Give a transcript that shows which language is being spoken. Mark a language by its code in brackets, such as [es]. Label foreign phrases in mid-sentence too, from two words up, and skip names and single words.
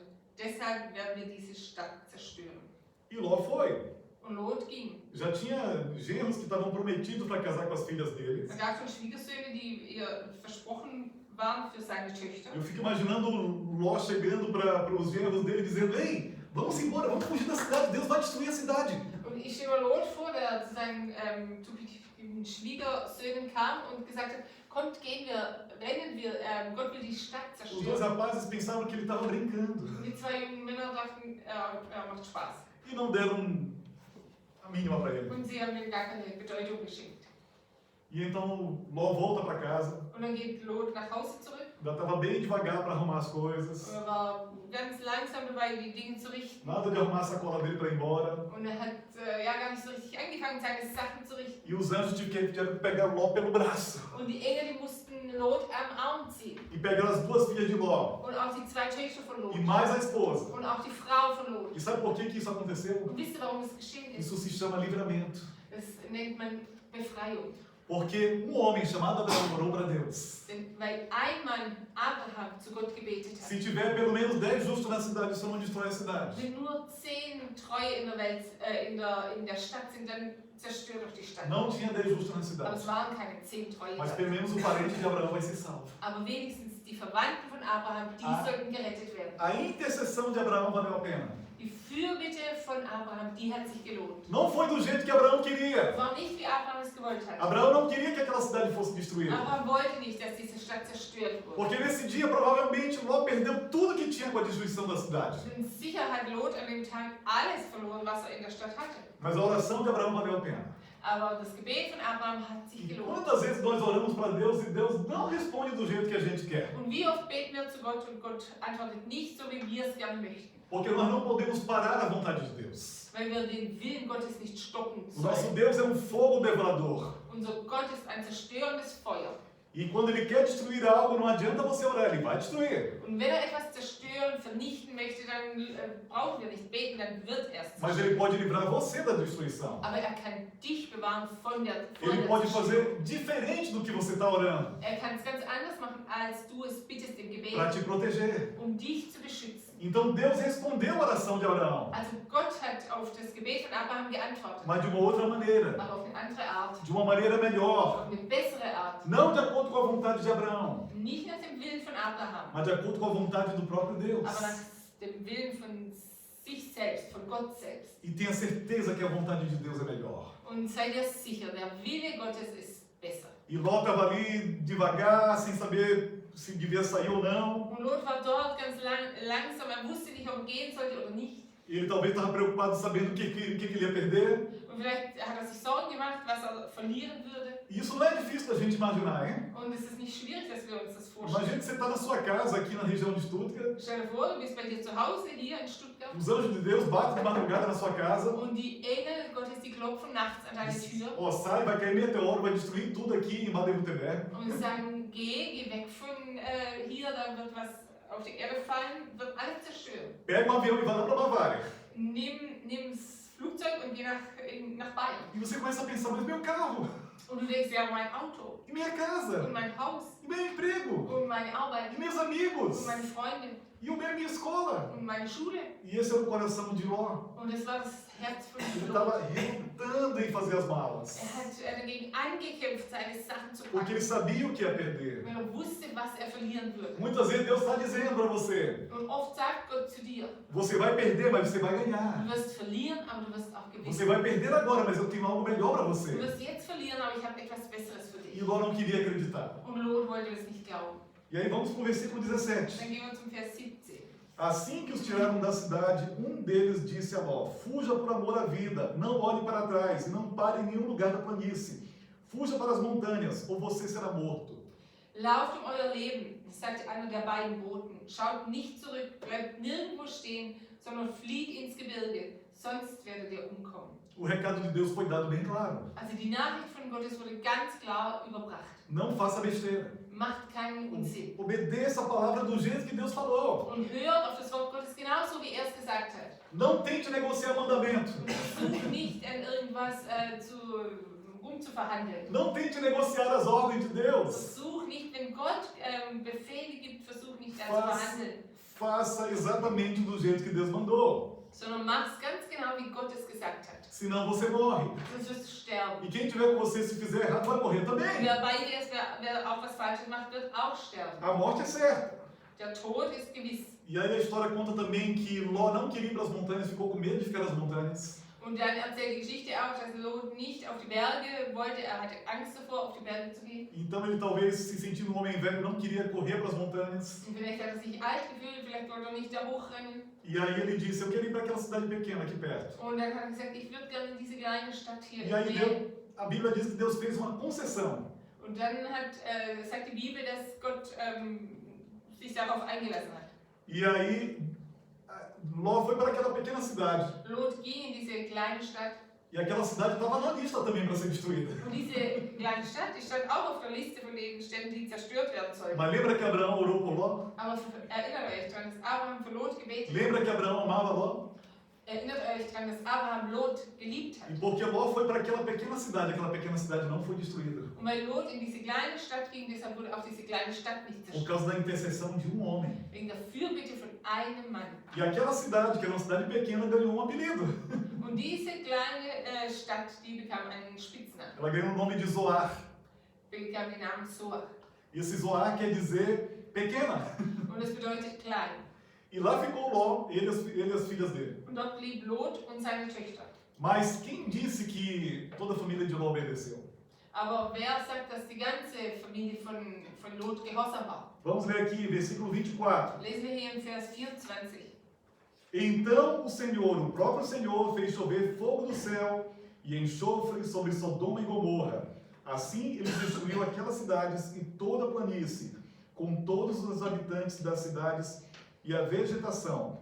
[de] Deshalb werden wir diese Stadt zerstören. [pt] E Ló foi. [de] Und Lot ging. [pt] Já tinha genros que estavam prometidos para casar com as filhas deles. [de] Es gab schon Schwiegersöhne, die ihr versprochen waren für seine Töchter. [pt] Eu fico imaginando Ló chegando para os genros dele dizendo: Ei, vamos embora, vamos fugir da cidade, Deus vai destruir a cidade. [de] Und ich stelle mir Lot vor, der zu seinen zukünftigen Schwiegersöhnen kam und gesagt hat: Kommt, gehen wir, rennen wir, Gott will die Stadt [pt] Os dois [de] zerstören. [pt] rapazes pensavam que ele estava brincando [de] Und die zwei jungen Männer dachten, er macht Spaß. [pt] e não deram a mínima para ele. [de] Und sie haben ihm gar keine Bedeutung geschenkt. [pt] E então Ló volta para casa, [de] Und dann geht Lot nach Hause zurück. [pt] ainda estava bem devagar para arrumar as coisas, [de] Er war ganz langsam dabei, die Dinge zu richten. [pt] nada de arrumar a sacola dele para ir embora. [de] Und er hat gar nicht so richtig angefangen, seine Sachen zu richten. [pt] E os anjos tiveram que pegar Ló pelo braço [de] Und die Engel, die mussten Lot am Arm ziehen. [pt] e pegaram as duas filhas de Ló [de] Und auch die zwei Töchter von Lot. [pt] e mais a esposa. [de] Und auch die Frau von Lot. [pt] E sabe por que isso aconteceu? [de] Und wisst ihr, warum es geschehen ist? [pt] Isso se chama livramento. [de] Das nennt man Befreiung. [pt] Porque homem chamado Abraão orou para Deus. [de] Denn weil ein Mann Abraham zu Gott gebetet hat. [pt] Se tiver pelo menos 10 justos na cidade, isso não destrói a cidade. [de] Wenn nur 10 Treue in der Welt, in der Stadt sind, dann zerstört doch die Stadt. [pt] Não tinha 10 justos na [de] Aber [pt] cidade. [de] es waren keine 10 Treue. [pt] Mas pelo menos o parente de Abraão vai ser salvo. [de] Aber wenigstens die Verwandten von Abraham, die sollten gerettet werden. [pt] A intercessão de Abraão valeu a pena. [de] Die Fürbitte von Abraham, die hat sich gelohnt. [pt] Não foi do jeito que Abraão queria. [de] Es war nicht, wie Abraham es gewollt hat. [pt] Abraão não queria que aquela cidade fosse destruída. [de] Abraham wollte nicht, dass diese Stadt zerstört wurde. [pt] Porque nesse dia, provavelmente, Ló perdeu tudo que tinha com a destruição da cidade. [de] Denn sicher hat Lot an dem Tag alles verloren, was er in der Stadt hatte. [pt] Mas a oração de Abraão valeu a pena. [de] Aber das Gebet von Abraham hat sich [pt] E [de] gelohnt. [pt] quantas vezes nós oramos para Deus e Deus não responde do jeito que a gente quer? [de] Und wie oft beten wir zu Gott und Gott antwortet nicht so, wie wir es gerne möchten. [pt] Porque nós não podemos parar a vontade de Deus. [de] Weil wir den Willen Gottes nicht stoppen [pt] O nosso [de] sollen. [pt] Deus é um fogo devorador. [de] Unser Gott ist ein zerstörendes Feuer. [pt] E quando Ele quer destruir algo, não adianta você orar, Ele vai destruir. [de] Und wenn er etwas zerstören, vernichten möchte, dann brauchen wir nicht beten, dann wird er es [pt] Mas [de] zerstören. [pt] Ele pode livrar você da destruição. [de] Aber er kann dich bewahren von der [pt] Ele pode [de] Zerstörung. [pt] fazer diferente do que você está orando, [de] Er kann es ganz anders machen, als du es bittest im Gebet, [pt] para te proteger. [de] dich zu beschützen. [pt] Então Deus respondeu a oração de Abraão, [de] Also Gott hat auf das Gebet von Abraham geantwortet, [pt] mas de uma outra maneira, [de] aber auf eine andere Art, [pt] de uma maneira melhor, [de] auf eine bessere Art. [pt] não de acordo com a vontade de Abraão, [de] Nicht nach dem Willen von Abraham, [pt] mas de acordo com a vontade do próprio Deus. [de] aber nach dem Willen von sich selbst, von Gott selbst. [pt] E tenha certeza que a vontade de Deus é melhor. [de] Und sei dir sicher, der Wille Gottes ist besser. [pt] E Ló estava ali devagar, sem saber se devia sair ou não. [de] Und Lot war dort ganz langsam, er wusste nicht, ob er gehen sollte oder nicht. [pt] E ele talvez estava preocupado sabendo o que ele ia perder. [de] Und vielleicht hat er sich Sorgen gemacht, was er verlieren würde. [pt] E isso não é difícil da gente imaginar, hein? [de] Und es ist nicht schwierig, dass wir uns das vorstellen. [pt] Imagina que você está na sua casa aqui na região de Stuttgart. [de] Stell dir vor, du bist bei dir zu Hause hier in Stuttgart [pt] Os anjos de Deus batem de madrugada na sua casa. [de] und die Engel Gottes, die klopfen nachts an deine Tür [pt] Ó, sai, vai cair meteoro, vai destruir tudo aqui em Baden-Württemberg. [de] und sagen, geh weg von hier, da wird was auf die Erde fallen, wird alles zerstören. [pt] Pega um avião e vai lá para Bavária. [de] Nimm das Flugzeug und geh nach Bayern. [pt] E você começa a pensar, mas meu carro, [de] Und du denkst, ja, mein Auto [pt] E minha [de] und [pt] casa? [de] mein Haus [pt] E meu emprego? [de] und meine Arbeit [pt] E meus amigos? [de] und meine Freunde [pt] E minha escola? [de] und meine Schule. [pt] E esse era o coração de Ló. [de] Und das war das Herz von [pt] Ele [de] Lot. [pt] estava relutando em fazer as malas. [de] Er hat dagegen angekämpft, seine Sachen zu [pt] Porque ele [de] packen, [pt] sabia o que ia perder. [de] weil er wusste, was er verlieren würde. [pt] Muitas vezes Deus está dizendo para você: [de] Und oft sagt Gott zu dir, [pt] você vai perder, mas você vai ganhar. [de] du wirst verlieren, aber du wirst auch [pt] Você [de] gewinnen. [pt] vai perder agora, mas eu tenho algo melhor para [de] Du [pt] você. [de] wirst jetzt verlieren, aber ich habe etwas Besseres für [pt] E [de] dich. [pt] Ló não queria acreditar. [de] Und Lot wollte das nicht glauben. [pt] E aí vamos para o versículo 17. [de] Dann gehen wir zum Vers 17. [pt] Assim que os tiraram da cidade, um deles disse a Ló: fuja por amor à vida, não olhe para trás e não pare em nenhum lugar da planície. Fuja para as montanhas, ou você será morto. [de] Lauft um euer Leben, sagte einer der beiden Boten. Schaut nicht zurück, bleibt nirgendwo stehen, sondern flieht ins Gebirge, sonst werdet ihr umkommen. [pt] O recado de Deus foi dado bem claro. [de] Also die Nachricht von Gottes wurde ganz klar überbracht. [pt] Não faça besteira. [de] Macht keinen Unsinn. [pt] Obedeça a palavra do jeito que Deus falou. [de] Und hört auf das Wort Gottes genauso, wie er es gesagt hat. [pt] Não tente negociar mandamento. [de] Und versucht nicht an irgendwas rumzuverhandeln. [pt] Não tente negociar as ordens de Deus. [de] Versuch nicht, wenn Gott Befehle gibt, versuch nicht zu [pt] Faz- [de] verhandeln. [pt] Faça exatamente do jeito que Deus mandou. [de] Sondern mach's ganz genau, wie Gott es gesagt hat. [pt] Senão você morre. [de] Sonst wirst du sterben. [pt] E quem estiver com você, se fizer errado, vai morrer também. [de] Wer bei dir ist, wer auch was Falsches macht, wird auch sterben. [pt] A morte é certa. [de] Der Tod ist gewiss. [pt] E aí a história conta também que Ló não queria ir para as montanhas, ficou com medo de ficar nas montanhas. [de] Und dann erzählt die Geschichte auch, dass Lot nicht auf die Berge wollte. Er hatte Angst davor, auf die Berge zu gehen. [pt] Então ele talvez, se sentindo um homem velho, não queria correr para as montanhas. [de] Und vielleicht hat er sich alt gefühlt, vielleicht wollte er nicht da hochrennen. [pt] E aí ele disse, eu quero ir para aquela cidade pequena aqui perto. [de] Und dann hat er gesagt, ich würde gerne in diese kleine Stadt hier [pt] E aí [de] gehen. [pt] a Bíblia diz que Deus fez uma concessão. [de] Und dann sagt die Bibel, dass Gott sich darauf eingelassen hat. [pt] E aí Ló foi para aquela pequena cidade. [de] Lot ging in diese kleine Stadt. [pt] E aquela cidade estava na lista também para ser destruída. [de] Und diese kleine Stadt, die stand auch auf der Liste von den Städten, die zerstört werden sollten. [pt] Mas lembra que Abraão orou por Ló? [de] Aber erinnert euch daran, dass Abraham für Lot gebetet hat. [pt] Lembra que Abraão amava Ló? [de] Erinnert euch daran, dass Abraham Lot geliebt hat. [pt] E porque Ló foi para aquela pequena cidade não foi destruída. [de] Und weil Lot in diese kleine Stadt ging, deshalb wurde auch diese kleine Stadt nicht [pt] Por [de] zerstört. [pt] causa da intercessão de um homem. [de] Wegen der Fürbitte von einem Mann. [pt] E aquela cidade, que era uma cidade pequena, ganhou um apelido. [de] Und diese kleine Stadt, die bekam einen Spitznamen. [pt] Ela ganhou o nome de Zoar. [de] Bekam den Namen Zoar. [pt] E esse Zoar quer dizer pequena. [de] Und das bedeutet klein. [pt] E lá ficou Ló, ele e as filhas dele. [de] Und dort blieb Lot und seine Töchter. [pt] Mas quem disse que toda a família de Ló obedeceu? [de] Aber wer sagt, dass die ganze Familie von Lot gehorsam war? [pt] Vamos ler aqui, versículo 24. [de] Lesen wir hier im Vers 24. [pt] Então o Senhor, o próprio Senhor, fez chover fogo do céu e enxofre sobre Sodoma e Gomorra. Assim ele destruiu aquelas cidades e toda a planície, com todos os habitantes das cidades e a vegetação.